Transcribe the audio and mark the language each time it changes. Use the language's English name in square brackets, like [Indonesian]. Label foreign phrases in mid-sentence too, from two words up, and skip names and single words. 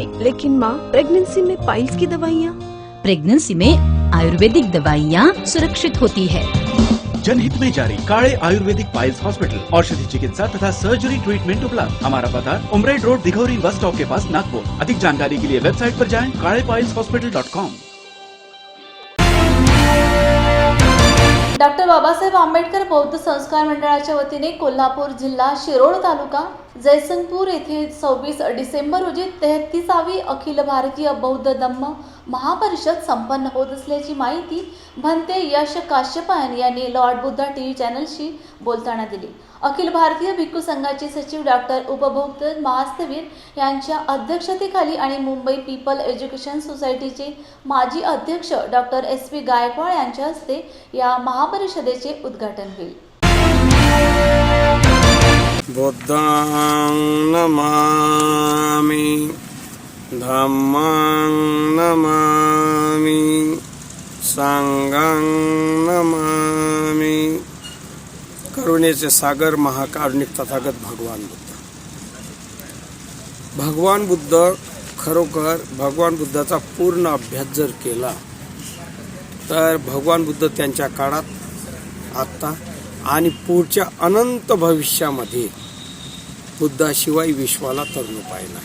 [Hindi] लेकिन माँ, प्रेगनेंसी में पाइल्स की दवाइयाँ? प्रेगनेंसी में आयुर्वेदिक दवाइयाँ सुरक्षित होती है. जनहित में जारी काले आयुर्वेदिक पाइल्स हॉस्पिटल, औषधि चिकित्सा तथा सर्जरी ट्रीटमेंट उपलब्ध. हमारा पता उमरेड रोड दिघौरी बस स्टॉप के पास नागपुर. अधिक जानकारी के लिए वेबसाइट पर जाएं kalepailshospital.com. [Marathi] डॉक्टर बाबासाहेब आंबेडकर बौद्ध संस्कार मंडळाच्या वतीने कोल्हापूर जिल्हा शिरोळ तालुका जयसिंगपूर येथे 26 डिसेंबर रोजी 33वी अखिल भारतीय बौद्ध धम्म महापरिषद संपन्न होत असल्याची माहिती भंते यश काश्यपायन यांनी लॉर्ड बुद्धा टीव्ही चॅनलशी बोलताना दिली. अखिल भारतीय भिक्खू संघाचे सचिव डॉक्टर उपभोक्ता महास्तवीर यांच्या अध्यक्षतेखाली आणि मुंबई पीपल एज्युकेशन सोसायटीचे माजी अध्यक्ष डॉक्टर SP गायकवाड यांच्या हस्ते या महापरिषदेचे उद्घाटन होईल. [Pali] बुद्धं नमामि धम्मं नमामि संघं नमामि. [Marathi] करुणेचे सागर महाकारुणिक तथागत भगवान बुद्ध खरोखर भगवान बुद्धाचा पूर्ण अभ्यास जर केला तर भगवान बुद्ध त्यांच्या काळात, आत्ता आणि पुढच्या अनंत भविष्यामध्ये बुद्धाशिवाय विश्वाला तरुण उपाय नाही.